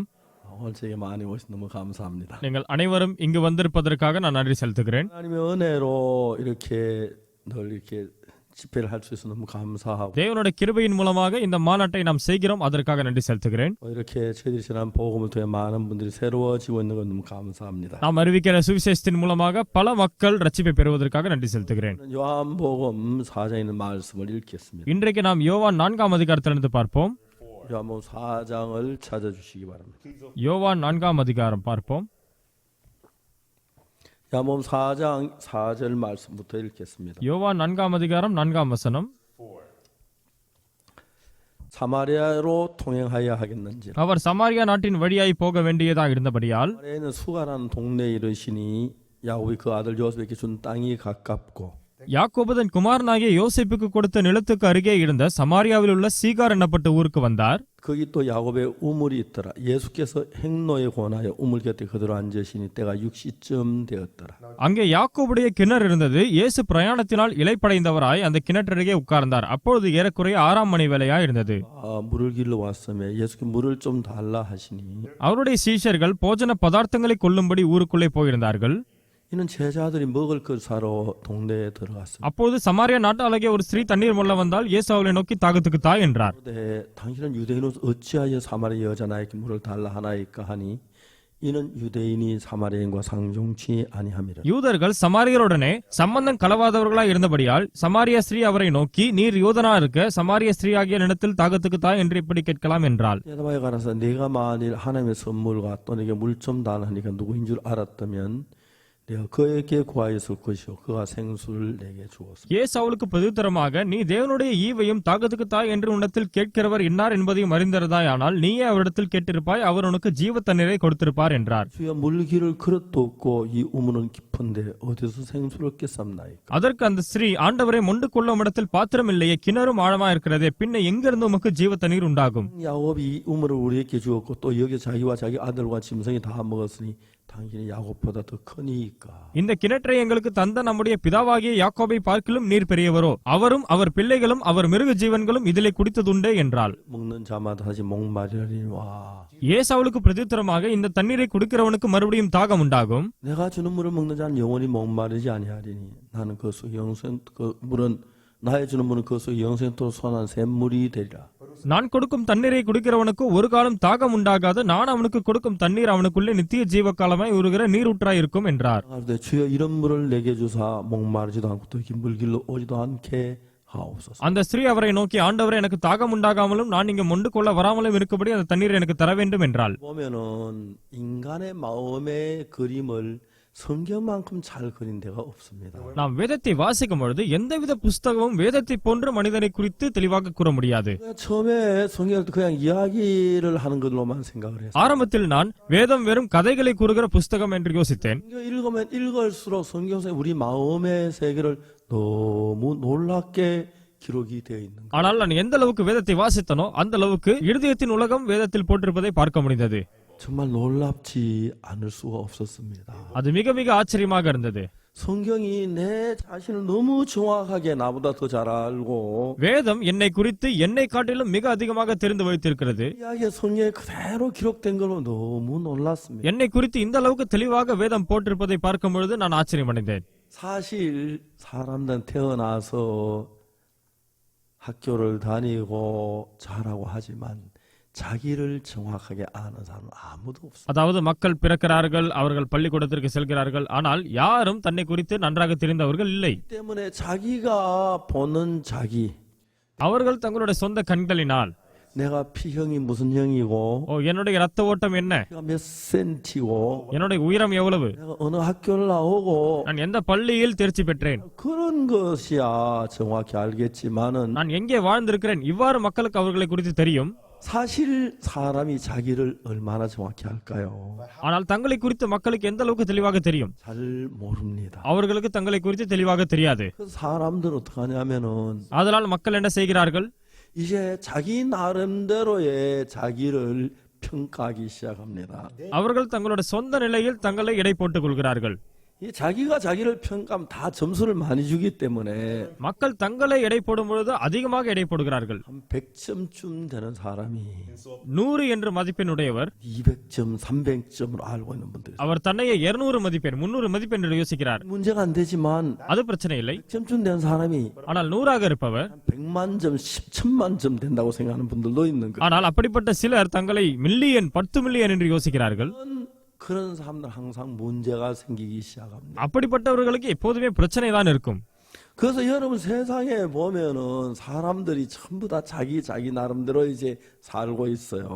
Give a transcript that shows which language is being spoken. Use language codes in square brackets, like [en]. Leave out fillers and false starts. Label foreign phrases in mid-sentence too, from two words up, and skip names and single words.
[ko] 오늘 제게 많이 오셔서 너무 감사합니다. [ta] நீங்கள் அனைவரும் இங்கு வந்திருப்பதற்காக நான் நன்றி செலுத்துகிறேன். [ko] 하나님의 은혜로 이렇게 늘 이렇게 집회를 할 수 있어서 너무 감사하고 [ta] தேவனுடைய கிருபையின் மூலமாக இந்த மாநாட்டை நாம் செய்கிறோம், அதற்காக நன்றி செலுத்துகிறேன். [ko] 이렇게 저희들이 전한 복음을 통해 많은 분들이 새로워지고 있는 건 너무 감사합니다. [ta] நாம் அறிவிக்கிற சுவிசேஷத்தின் மூலமாக பல மக்கள் ரட்சிப்பை பெறுவதற்காக நன்றி செலுத்துகிறேன். [ko] 요한복음 4장에 있는 말씀을 읽겠습니다. [ta] இன்றைக்கு நாம் யோவான் 4ஆம் அதிகாரத்திலிருந்து பார்ப்போம். [ko] 요한복음 4장을 찾아주시기 바랍니다. [ta] யோவான் 4ஆம் அதிகாரம் பார்ப்போம். [ko] 요한복음 4장 4절 말씀부터 읽겠습니다. [ta] யோவான் 4ஆம் அதிகாரம் 4ஆம் வசனம். [ko] 사마리아로 통행하여 하겠는지 [ta] அவர் சமாரியா நாட்டின் வழியாய் போக வேண்டியதாக இருந்தபடியால் [ko] 사마리아에는 수가라는 동네에 이르시니 야곱이 그 아들 요셉에게 준 땅이 가깝고 [ta] யாக்கோபு தன் குமாரனாகிய யோசேப்புக்கு கொடுத்த நிலத்துக்கு அருகே இருந்த சமாரியாவில் உள்ள சீகார் என்னப்பட்ட ஊருக்கு வந்தார். [ko] 거기 또 야곱의 우물이 있더라. 예수께서 행로에 권하여 우물 곁에 그대로 앉으시니 때가 6시쯤 되었더라. [ta] அங்கே யாக்கோபுடைய கிணறு இருந்தது. இயேசு பிரயாணத்தினால் இளைப்படைந்தவராய் அந்த கிணற்றருகே உட்கார்ந்தார். அப்பொழுது ஏறக்குறைய 6ஆம் மணி வேளையா இருந்தது. [ko] 물을 길러 왔으며 예수께 물을 좀 달라 하시니 [ta] அவருடைய சீஷர்கள் போஜன பதார்த்தங்களை கொள்ளும்படி ஊருக்குள்ளே போயிருந்தார்கள். [ko] 이는 제자들이 먹을 것 사러 동네에 들어갔습니다. [ta] அப்போது சமாரியா நாட்டு அழகிய ஒரு ஸ்திரீ தண்ணீர் மொள்ள வந்தால் இயேசு அவளை நோக்கி தாகத்துக்கு தா என்றார். [ko] 당신은 유대인으로서 어찌하여 사마리아 여자 나에게 물을 달라 하나이까 하니 이는 유대인이 사마리아인과 상종치 아니함이라. [ta] யூதர்கள் சமாரியருடனே சம்பந்தம் கலவாதவர்களாய் இருந்தபடியால் சமாரியா ஸ்திரீ அவரை நோக்கி நீர் யூதனா இருக்க சமாரியா ஸ்திரீ ஆகிய இடத்தில் தாகத்துக்கு தா என்று இப்படி கேட்கலாம் என்றாள். [ko] 대답하여 가라사 내가 만일 하나님의 선물과 또 내게 물 좀 달라니까 누구인 줄 알았다면 내가 그에게 구하였을 것이요 그가 생수를 내게 주었습니다. [ta] இயேசு அவளுக்கு பிரதியுத்தரமாக நீ தேவனுடைய ஈவையும் தாகத்துக்கு தாய் என்று உன்னிடத்தில் கேட்கிறவர் இன்னார் என்பதையும் அறிந்திருந்தாயானால் நீயே அவரிடத்தில் கேட்டிருப்பாய், அவர் உனக்கு ஜீவ தண்ணீரை கொடுத்திருப்பார் என்றார். [ko] 주여 물기를 그릇도 없고 이 우물은 깊은데 어디서 생수를 깼삼나이까. [ta] அதற்கு அந்த ஸ்திரீ ஆண்டவரை மொண்டு கொள்ளும் இடத்தில் பாத்திரம் இல்லையே, கிணறும் ஆழமா இருக்கிறதே, பின்ன எங்கிருந்து உமக்கு ஜீவ தண்ணீர் உண்டாகும்? [ko] 야곱이 이 우물을 우리에게 주었고 또 여기 자기와 자기 아들과 짐승이 다 먹었으니 당신이 야곱보다 더 크니까. [ta] இந்த கிணற்றை எங்களுக்கு தந்த நம்முடைய பிதாவாகிய யாக்கோபை பார்க்கிலும் நீர் பெரியவரோ, அவரும் அவர் பிள்ளைகளும் அவர் மிருக ஜீவன்களும் இதிலே குடித்ததுண்டே என்றாள். [ko] 먹는 자마다 다시 목마르리니 와. [ta] இயேசு அவளுக்கு பிரதியுத்தரமாக இந்த தண்ணீரை குடிக்கிறவனுக்கு மறுபடியும் தாகம் உண்டாகும். [ko] 내가 주는 물을 먹는 자는 영원히 목마르지 아니하리니 나는 그 속 영생 그 물은 나의 주는 물은 그 속 영생토 선한 샘물이 되리라. [ta] நான் கொடுக்கும் தண்ணீரை குடிக்கிறவனுக்கு ஒரு காலம் தாகம் உண்டாகாது, நான் அவனுக்கு கொடுக்கும் தண்ணீர் அவனுக்குள்ளே நித்திய ஜீவ காலமாய் உருகிற நீரூற்றாய் இருக்கும் என்றார். [ko] 주여 이런 물을 내게 주사 목마르지도 않고 또 긴 물길로 오지도 않게 하옵소서. [ta] அந்த ஸ்திரீ அவரை நோக்கி ஆண்டவரே எனக்கு தாகம் உண்டாகாமலும் நான் இங்கே மொண்டு கொள்ள வராமலும் இருக்கும்படி அந்த தண்ணீர் எனக்கு தர வேண்டும் என்றாள். [ko] 보면은 인간의 마음의 그림을 성경만큼 잘 그린 데가 없습니다. [ta] நாம் வேதத்தை வாசிக்கும் பொழுது எந்தவித புஸ்தகமும் வேதத்தை போன்று மனிதனை குறித்து தெளிவாக கூற முடியாது. [ko] 처음에 성경을 그냥 이야기를 하는 걸로만 생각을 했어요. [ta] ஆரம்பத்தில் நான் வேதம் வெறும் கதைகளை கூறுகிற புஸ்தகம் என்று யோசித்தேன். [ko] 성경 읽으면 읽을수록 성경에 우리 마음의 세계를 너무 놀랍게 기록이 되어 있는 거예요. [ta] ஆனால் நான் எந்த அளவுக்கு வேதத்தை வாசித்தனோ அந்த அளவுக்கு இருதயத்தின் உலகம் வேதத்தில் போட்டிருப்பதை பார்க்க முடிந்தது. [ko] 정말 놀랍지 않을 수가 없었습니다. [ta] அது மிக மிக ஆச்சரியமாக இருந்தது. [ko] 성경이 내 자신을 너무 정확하게 나보다 더 잘 알고 [ta] வேதம் என்னை குறித்து என்னை காட்டிலும் மிக அதிகமாக தெரிந்து வைத்திருக்கிறது. [ko] 이야기가 성경에 그대로 기록된 걸로 너무 놀랐습니다. [ta] என்னை குறித்து இந்த அளவுக்கு தெளிவாக வேதம் போட்டிருப்பதை பார்க்கும் பொழுது நான் ஆச்சரியமடைந்தேன். [ko] 사실 사람들은 태어나서 학교를 다니고 잘하고 하지만 자기를 정확하게 아는 사람은 아무도 없어요. [ta] அதாவது மக்கள் பிறக்கிறார்கள், அவர்கள் பள்ளிக்கூடத்திற்கு செல்கிறார்கள், ஆனால் யாரும் தன்னை குறித்து நன்றாக தெரிந்தவர்கள் இல்லை. [ko] 때문에 자기가 보는 자기, [ta] அவர்கள் தங்களுடைய சொந்த கண்களினால் [ko] 내가 피형이 무슨 형이고 [ta] என்னுடைய ரத்த ஓட்டம் என்ன, [ko] 내가 몇 센티고 [ta] என்னுடைய உயரம் எவ்வளவு, [ko] 내가 어느 학교를 나오고 [ta] நான் எந்த பள்ளியில் தேர்ச்சி பெற்றேன், [ko] 그런 것이야 정확히 알겠지만은 [ta] நான் எங்கே வாழ்ந்திருக்கிறேன், இவ்வாறு மக்களுக்கு அவர்களை குறித்து தெரியும். [ko] 사실 사람이 자기를 얼마나 정확히 할까요? [ta] ஆனால் தங்களை குறித்து மக்களுக்கு எந்த அளவுக்கு தெளிவாக தெரியும்? [ko] 잘 모릅니다. [ta] அவர்களுக்கு தங்களை குறித்து தெளிவாக தெரியாது. [ko] 그 사람들은 어떻게 하냐면은 [ta] அதனால் மக்கள் என்ன செய்கிறார்கள்? [ko] 이제 자기 나름대로의 자기를 평가하기 시작합니다. [ta] அவர்கள் தங்களுடைய சொந்த நிலையில் தங்களை எடை போட்டுக் கொள்கிறார்கள். [ko] 이 자기가 자기를 평가하면 다 점수를 많이 주기 때문에 [ta] மக்கள் தங்களை எடை போடும் பொழுது அதிகமாக எடை போடுகிறார்கள். [ko] 한 100점쯤 되는 사람이 [ta] 100 என்று மதிப்பெண்ணுடையவர் [ko] 200점, 300점으로 알고 있는 분들이 [ta] அவர் தன்னையே 200 மதிப்பெண் 300 மதிப்பெண் என்று யோசிக்கிறார். [ko] 문제가 안 되지만 [ta] அது பிரச்சனை இல்லை. [ko] 100점쯤 되는 사람이 [ta] ஆனால் 100ஆக இருப்பவர், [ko] 100만 점, 10천만 점 된다고 생각하는 분들도 있는 거예요. [ta] ஆனால் அப்படிப்பட்ட சிலர் தங்களை மில்லியன் 10 மில்லியன் என்று யோசிக்கிறார்கள். [ko] 그런 사람들 항상 문제가 생기기 시작합니다. [ta] அப்படிப்பட்டவர்களுக்கு எப்போதுமே பிரச்சனை தான் இருக்கும். [ko] 그래서 여러분 세상에 보면은 사람들이 전부 다 자기 나름대로 이제 살고 있어요.